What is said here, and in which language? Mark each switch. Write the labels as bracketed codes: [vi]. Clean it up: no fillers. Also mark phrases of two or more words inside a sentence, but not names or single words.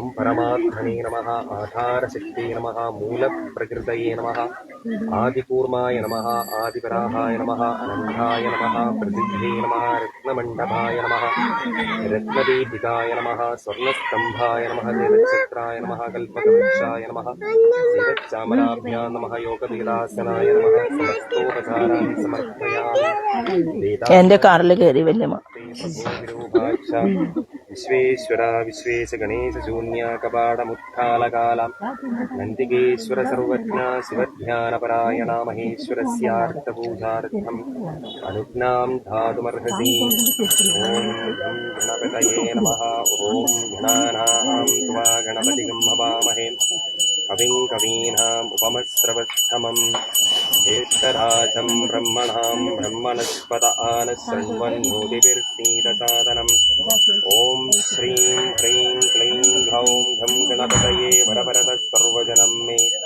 [sa] परमात्मने नमः आधारशक्त्यै नमः मूलप्रकृतये नमः आदिकूर्माय नमः आदिवराहाय नमः अनन्ताय नमः प्रसिद्धे नमः रत्नमण्डपाय नमः रत्नदीपिकाय नमः स्वर्णस्तम्भाय नमः देवच्छत्राय नमः कल्पकवृक्षाय नमः देवच्चामराभ्यां नमः योगपीडासनाय नमः समस्तोपचारान् समर्पयामि [ml] എന്റെ കാറിൽ കയറി വല്യമ്മ. [sa] विश्वेश्वर विश्वेश गणेश शून्य कपाटमुत्थालकाल नन्दिकेश्वर सर्वज्ञ शिवध्यानपरायण महेश्वरस्यार्थपूजार्थम् अनुज्ञां धातुमर्हसि ॐ गणपतये नमः ॐ गणानां त्वा गणपतिं हवामहे कविं कवीनाम् उपमश्रवस्तमम् ज्येष्ठराजं ब्रह्मणां ब्रह्मणस्पत आनशृण्वन्नोतिभिर्सीदसादनम् ॐ श्रीं ह्रीं क्लीं ग्लौं घं गणपतये वरवरदः सर्वजनं मे